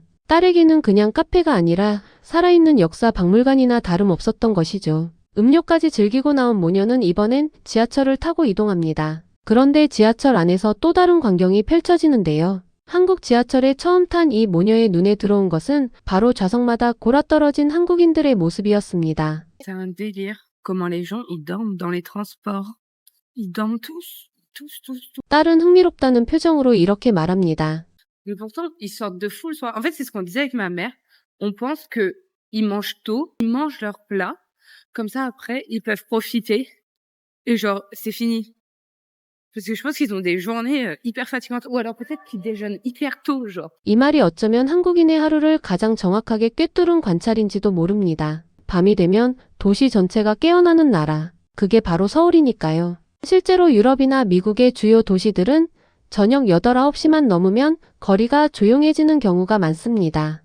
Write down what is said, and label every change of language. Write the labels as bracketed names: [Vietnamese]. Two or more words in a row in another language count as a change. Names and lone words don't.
[Korean] 딸에게는 그냥 카페가 아니라 살아있는 역사 박물관이나 다름없었던 것이죠. 음료까지 즐기고 나온 모녀는 이번엔 지하철을 타고 이동합니다. 그런데 지하철 안에서 또 다른 광경이 펼쳐지는데요. 한국 지하철에 처음 탄 이 모녀의 눈에 들어온 것은 바로 좌석마다 골아떨어진 한국인들의 모습이었습니다. [French] C'est un délire. Comment les gens, ils dorment dans les transports. Ils dorment tous. [Korean] 딸은 흥미롭다는 표정으로 이렇게 말합니다. [French] Mais pourtant, ils sortent de fou le soir. En fait, c'est ce qu'on disait avec ma mère. On pense que ils mangent tôt, ils mangent leur plat. Comme ça, après, ils peuvent profiter. Et genre, c'est fini. Parce que je pense qu'ils ont des journées hyper fatigantes. Ou alors peut-être qu'ils déjeunent hyper tôt, genre. [Korean] 이 말이 어쩌면 한국인의 하루를 가장 정확하게 꿰뚫은 관찰인지도 모릅니다. 밤이 되면 도시 전체가 깨어나는 나라. 그게 바로 서울이니까요. 실제로 유럽이나 미국의 주요 도시들은 저녁 8, 9시만 넘으면 거리가 조용해지는 경우가 많습니다.